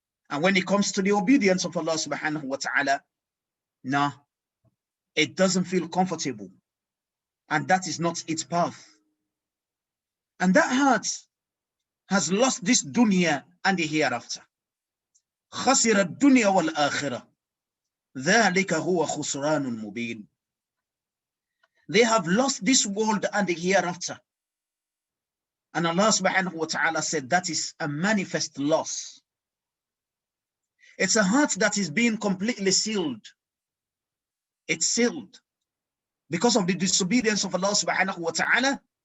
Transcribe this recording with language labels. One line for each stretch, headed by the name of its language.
English: And when it comes to the obedience of Allah subhanahu wa ta'ala, no, it doesn't feel comfortable. And that is not its path. And that heart has lost this dunya and the hereafter.
Arabic: خسر الدنيا والآخرة ذلك هو خسران مبين.
English: They have lost this world and the hereafter. And Allah subhanahu wa ta'ala said that is a manifest loss. It's a heart that is being completely sealed. It's sealed because of the disobedience of Allah subhanahu wa ta'ala.